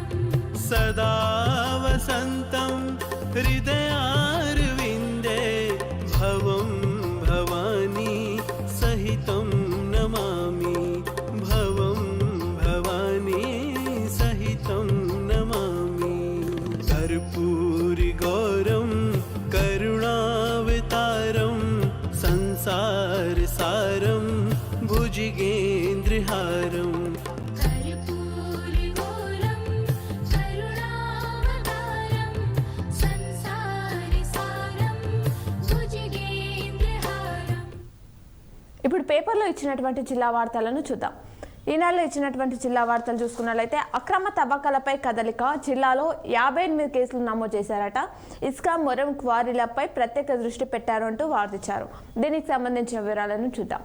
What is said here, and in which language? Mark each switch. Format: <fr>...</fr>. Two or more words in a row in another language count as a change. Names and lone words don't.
<sa>सदा वसन्तं हृदयारविन्दे भवं भवानी सहितं नमामि भवं भवानी सहितं नमामि कर्पूरगौरं करुणावतारं संसारसारं भुजगेन्द्रहारं कर्पूरगौरं करुणावतारं संसारसारं भुजगेन्द्रहारं</sa> <te>ఇప్పుడు పేపర్లో ఇచ్చినటువంటి జిల్లా వార్తలను చూద్దాం. ఈనాడులో ఇచ్చినటువంటి జిల్లా వార్తలు చూసుకున్నట్లయితే అక్రమ తవ్వకాలపై కదలిక, జిల్లాలో 58 కేసులు నమోదు చేశారట. ఇసుక మొరం క్వారీలపై ప్రత్యేక దృష్టి పెట్టారు అంటూ వార్తించారు. దీనికి సంబంధించిన వివరాలను చూద్దాం.</te>